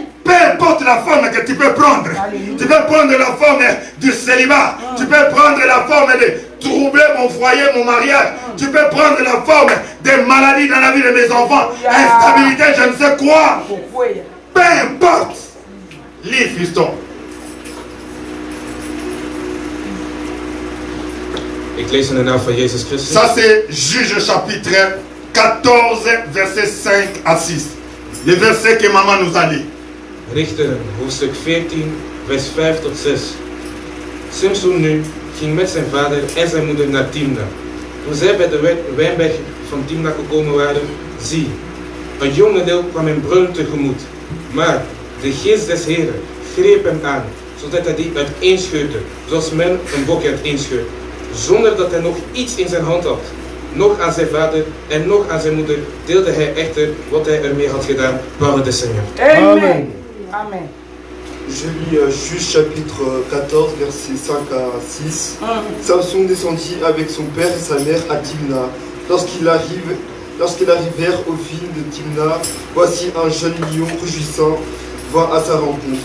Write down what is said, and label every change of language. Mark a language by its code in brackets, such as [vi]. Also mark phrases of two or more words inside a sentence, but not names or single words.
[fr] Peu importe la forme que tu peux prendre. Tu peux prendre la forme du célibat. Tu peux prendre la forme de troubler mon foyer, mon mariage. Tu peux prendre la forme des maladies dans la vie de mes enfants. Instabilité, je ne sais quoi. Peu importe. Lis, fiston. [nl] Ik lees in de naam van Jezus Christus. [fr] Ça c'est Juge chapitre 14, verset 5 à 6. Le verset que maman nous a lu. [nl] Richteren, hoofdstuk 14, vers 5 tot 6. Samson nu ging met zijn vader en zijn moeder naar Timna. Toen zij bij de wijnberg van Timna gekomen waren, zie, een jonge leeuw kwam hem brullend tegemoet. Maar de geest des Heren greep hem aan, zodat hij die uiteenscheurde, zoals men een bokje uiteenscheurt, zonder dat hij nog iets in zijn hand had. Nog aan zijn vader en nog aan zijn moeder deelde hij echter wat hij ermee had gedaan, [fr] parole de Seigneur. Amen. Amen. Je lis Juge chapitre 14, versets 5 à 6. Samson descendit avec son père et sa mère à Timna. Lorsqu'ils arrivèrent aux vignes de Timna, voici un jeune lion rugissant vint à sa rencontre.